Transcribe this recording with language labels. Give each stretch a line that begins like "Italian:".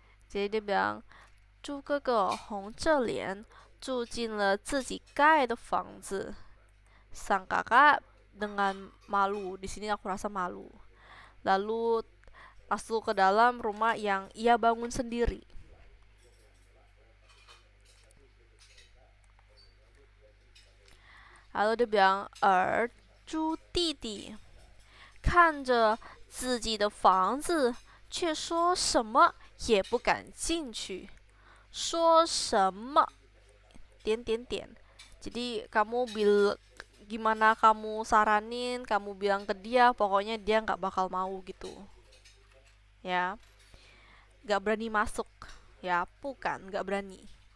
Indonesian: Jadi dia bilang,
Chinese: 猪哥哥红着脸住进了自己盖的房子.
Indonesian: Sang kakak dengan malu, di sini aku rasa malu. Lalu masuk ke dalam rumah yang ia bangun sendiri. Lalu dia bilang,
Chinese: 而猪弟弟看着自己的房子，却说什么也不敢进去。说什么？点点点。
Indonesian: Jadi gimana kamu saranin, kamu bilang ke dia, pokoknya dia nggak bakal mau gitu. Ya, nggak berani masuk. Ya, bukan, nggak berani.